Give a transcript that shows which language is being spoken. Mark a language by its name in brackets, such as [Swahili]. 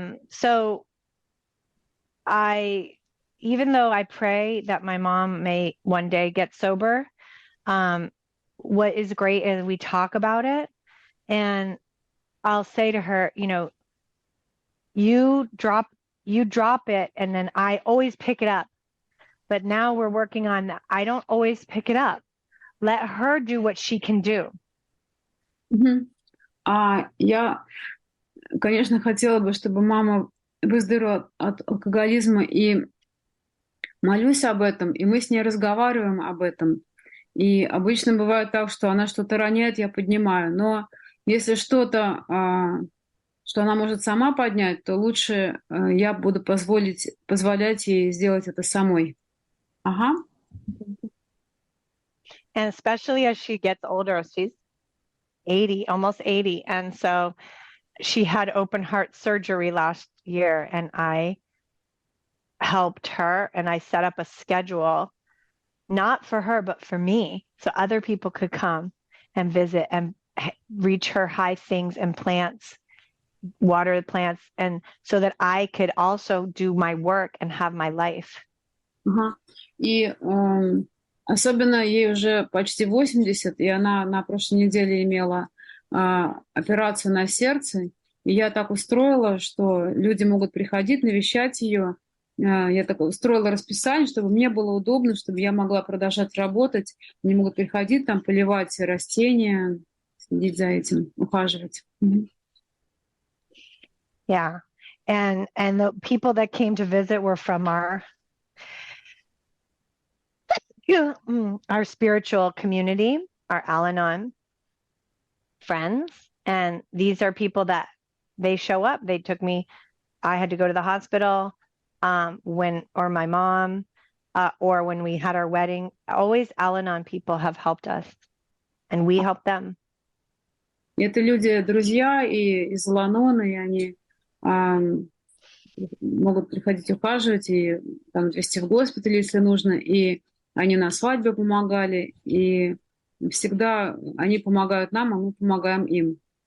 [English] So even though I pray that my mom may one day get sober, what is great is we talk about it, and I'll say to her, you drop it, and then I always pick it up. But now we're working on that. I don't always pick it up. Let her do what she can do. [Russian] Я, конечно, хотела бы, чтобы мама выздоровела от алкоголизма, и молюсь об этом, и мы с ней разговариваем об этом. И обычно бывает так, что она что-то роняет, я поднимаю. Но если что-то, что она может сама поднять, то лучше я буду позволять ей сделать это самой. Ага. [English] And especially as she gets older, she's 80, almost 80. And so she had open heart surgery last year, and I helped her, and I set up a schedule, not for her, but for me, so other people could come and visit and reach her high things and plants, water the plants, and so that I could also do my work and have my life. [Russian] Ага. И особенно ей уже почти 80, и она на прошлой неделе имела операцию на сердце. И я так устроила, что люди могут приходить, навещать ее. Я так устроила расписание, чтобы мне было удобно, чтобы я могла продолжать работать. Они могут приходить, там, поливать растения, следить за этим, ухаживать. [English] Yeah. And the people that came to visit were from our spiritual community, our Al-Anon friends. And these are people that they show up. They took me, I had to go to the hospital or my mom, or when we had our wedding. Always Al-Anon people have helped us, and we help them. [Russian] Это люди, друзья и из Ал-Анона, и они могут приходить ухаживать и там везти в госпиталь, если нужно. И они на свадьбе помогали, и всегда они помогают нам, а мы помогаем им.